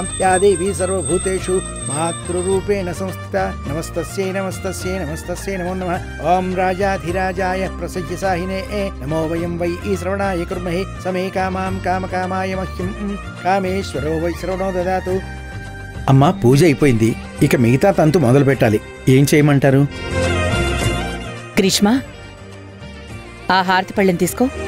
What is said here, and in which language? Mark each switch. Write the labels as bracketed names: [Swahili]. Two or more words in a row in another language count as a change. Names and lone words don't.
[Sanskrit] या देवी सर्वभूतेषु मातृरूपेण संस्थिता. नमस्तस्यै नमस्तस्यै नमस्तस्यै नमो नमः. ओं राजाधिराजाय प्रसज्यसाहिने नमो वयं वै श्रवणाय कुर्महे. समे कामां कामकामाय मह्यं कामेश्वरो वै श्रवणो ददातु. [Telugu] అమ్మా, పూజ అయిపోయింది. ఇక మిగతా తంతు మొదలు పెట్టాలి. ఏం చేయమంటారు? గ్రీష్మ, ఆ హారతి పళ్ళెం తీసుకో.